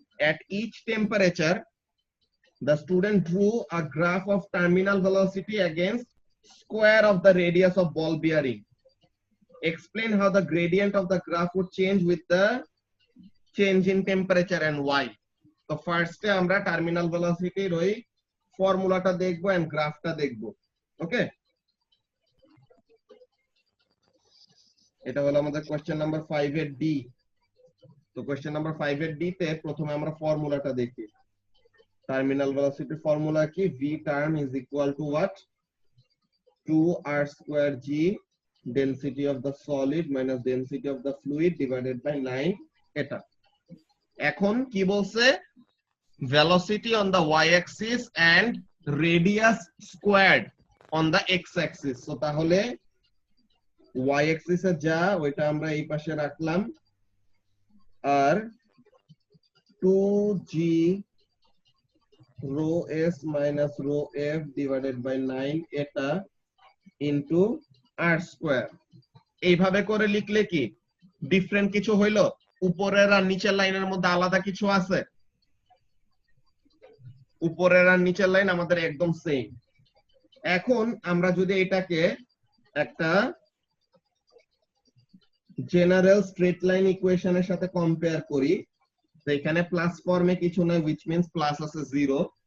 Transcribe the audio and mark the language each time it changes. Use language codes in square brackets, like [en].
[en] At each temperature, the student drew a graph of terminal velocity against square of the radius of ball bearing. Explain how the gradient of the graph would change with the change in temperature and why. [bn] তো ফার্স্টে আমরা terminal ভেলোসিটির ওই ফর্মুলাটা দেখবো and গ্রাফটা দেখবো। ওকে, এটা হলো আমাদের কোশ্চেন নাম্বার 5 এর ডি। তো কোশ্চেন নাম্বার 5 এর ডি তে প্রথমে আমরা ফর্মুলাটা দেখি। টার্মিনাল ভেলোসিটি ফর্মুলা কি? [en] v term is equal to what? 2r square g density of the solid minus density of the fluid divided by 9। [bn] এটা এখন কি বলছে? [en] velocity on the y axis and radius squared on the x axis। [bn] তো তাহলে y axis এ যা ওইটা আমরা এই পাশে রাখলাম, [en] আর 2g rho s minus rho f divided by 9 এটা into r square. [bn] এইভাবে করে লিখলে কি ডিফারেন্ট কিছু হইলো? উপরের আর নিচের লাইনের মধ্যে আলাদা কিছু আছে? উপরের আর নিচের লাইন আমাদের একদম সেম। এখন আমরা যদি এটাকে একটা জেনারেল স্ট্রেট লাইন ইকুয়েশনের সাথে কম্পেয়ার করি, তো এখানে প্লাস ফর্মে কিছু নয়, which means প্লাস আছে 0।